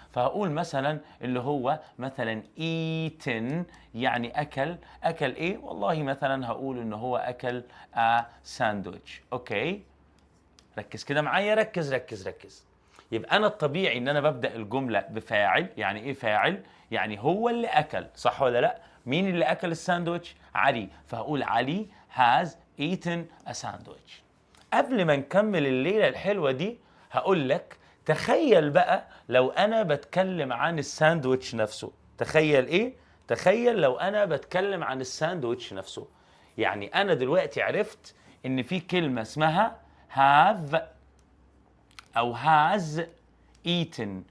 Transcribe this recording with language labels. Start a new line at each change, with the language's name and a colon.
Arabic: فهقول مثلا اللي هو مثلا eaten يعني اكل ايه؟ والله مثلا هقول ان هو اكل a sandwich. اوكي، ركز كده معايا، ركز. يبقى انا الطبيعي ان انا ببدا الجمله بفاعل. يعني ايه فاعل؟ يعني هو اللي اكل، صح ولا لا؟ مين اللي اكل الساندويتش؟ علي. فهقول
English: علي has eaten a sandwich.
Arabic: قبل ما نكمل الليله الحلوه دي هقول لك تخيل بقى لو انا بتكلم عن الساندويتش نفسه. تخيل ايه؟ تخيل لو انا بتكلم عن الساندويتش نفسه. يعني انا دلوقتي عرفت ان في كلمه اسمها have او has eaten.